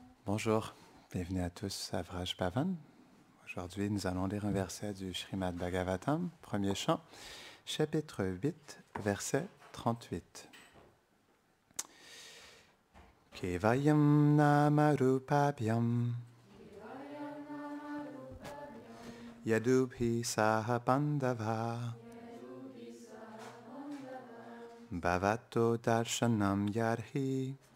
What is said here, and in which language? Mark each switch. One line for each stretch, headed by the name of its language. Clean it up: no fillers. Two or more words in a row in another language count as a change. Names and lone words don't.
French: Bonjour, bienvenue à tous à Vraj Bhavan. Aujourd'hui, nous allons lire un verset du Srimad Bhagavatam, premier chant, chapitre 8, verset 38.
Sanskrit: Kevayam nama rupabhyam yadubhi saha pandava bhavato darshanam yarhi